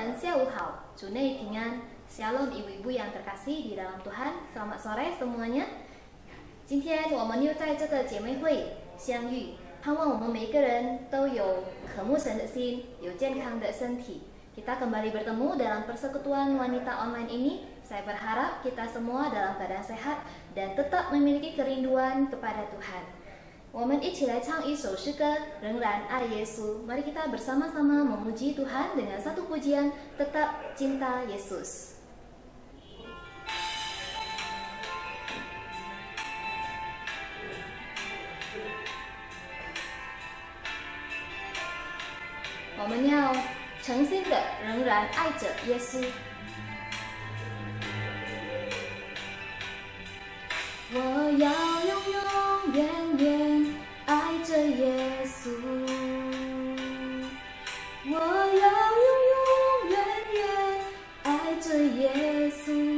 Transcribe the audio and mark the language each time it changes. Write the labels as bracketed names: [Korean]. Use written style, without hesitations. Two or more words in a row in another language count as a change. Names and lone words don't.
[Chinese] 下午好，主内平安。 [Indonesian] Shalom ibu-ibu yang terkasih di dalam Tuhan, selamat sore semuanya. [Chinese] 今天我们又在这个姐妹会相遇，盼望我们每一个人都有渴慕神的心，有健康的身体。 [Indonesian] Kita kembali bertemu dalam persekutuan wanita online ini. Saya berharap kita semua dalam keadaan sehat dan tetap memiliki kerinduan kepada Tuhan. [Chinese] 我们一起来唱一首诗歌，仍然爱耶稣。 [Indonesian] Mari kita bersama-sama memuji Tuhan dengan satu pujian, tetap cinta Yesus. [Chinese] 我们要诚心的仍然爱着耶稣。我要永远远爱着耶稣，我要永远爱着耶稣。